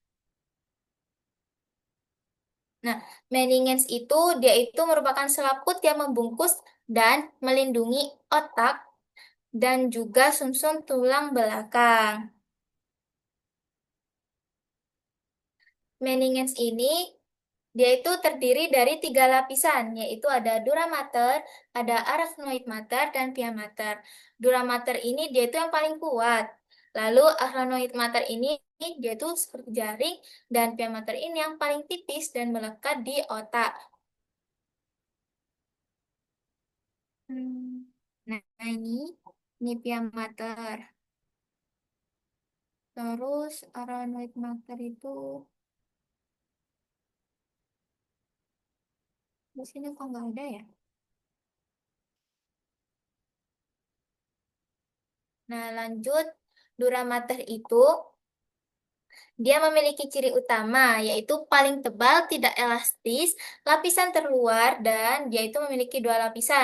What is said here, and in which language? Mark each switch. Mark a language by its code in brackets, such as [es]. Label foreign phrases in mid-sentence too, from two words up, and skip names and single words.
[id] Nah, meninges itu dia itu merupakan selaput yang membungkus dan melindungi otak dan juga sumsum tulang belakang. Meninges ini dia itu terdiri dari tiga lapisan, yaitu ada [la] dura mater, [id] ada [la] arachnoid mater, [id] dan [la] pia mater. Dura mater [id] ini dia itu yang paling kuat. Lalu [la] arachnoid mater [id] ini dia itu seperti jaring, dan [la] pia mater [id] ini yang paling tipis dan melekat di otak. Hmm. Nah, ini [la] pia mater. [id] Terus [la] arachnoid mater [id] itu di sini kok nggak ada ya? Nah, lanjut [la] dura mater [id] itu dia memiliki ciri utama, yaitu paling tebal, tidak elastis, lapisan terluar, dan dia itu memiliki dua lapisan.